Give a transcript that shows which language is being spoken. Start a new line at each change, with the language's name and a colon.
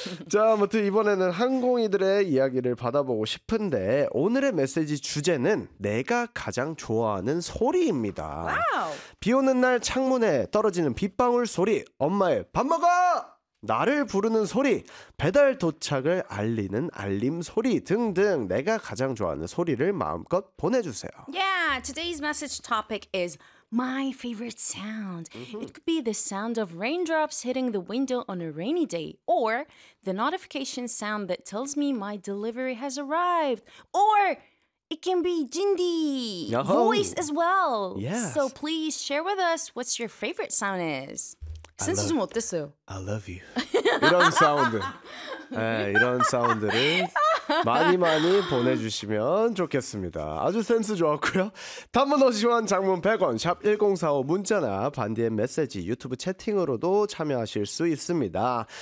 Korean: 자, 아무튼 이번에는 항공이들의 이야기를 받아보고 싶은데 오늘의 메시지 주제는 내가 가장 좋아하는 소리입니다. 와우. 비 오는 날 창문에 떨어지는 빗방울 소리, 엄마의 밥 먹어! 나를 부르는 소리, 배달 도착을 알리는 알림 소리 등등 내가 가장 좋아하는 소리를 마음껏 보내주세요.
English: Yeah, today's message topic is my favorite sound. Mm-hmm. It could be the sound of raindrops hitting the window on a rainy day, or the notification sound that tells me my delivery has arrived, or it can be Jindi voice as well. Yes. So please share with us what your favorite sound is.
Korean: 센스 좀 어땠어요?
English: I love you.
Korean: 이런 사운드. 네, 이런 사운드를 많이 많이 보내주시면 좋겠습니다. 아주 센스 좋았고요. 단문 50원, 장문 100원, 샵 1045 문자나 반디의 메시지 유튜브 채팅으로도 참여하실 수 있습니다.